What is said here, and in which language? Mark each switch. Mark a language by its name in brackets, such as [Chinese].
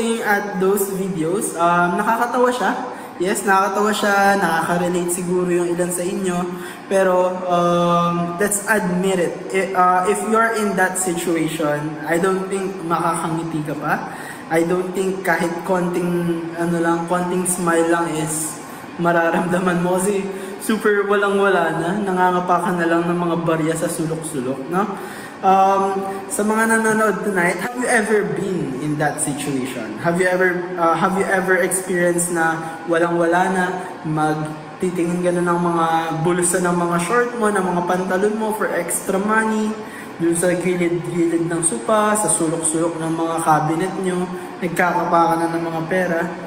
[Filipino] At those videos, nakakatawa siya. Yes, nakakatawa siya, nakaka-relate siguro yung ilan sa inyo. [English] Pero let's admit it. If you're in that situation, I don't think [Filipino] makakangiti ka pa. [English] I don't think [Filipino] kahit konting smile lang is mararamdaman mo kasi super walang-wala na. Nangangapa ka na lang ng mga barya sa sulok-sulok, no? Sa mga nanonood [English] tonight, have you ever been in that situation? Have you ever experienced [Filipino] na walang-wala na magtitingin ka na ng mga bulsa ng mga short mo, ng mga pantalon mo for extra money, dun sa gilid-gilid ng sopa, sa sulok-sulok ng mga cabinet nyo, nagkakapa ka na ng mga pera.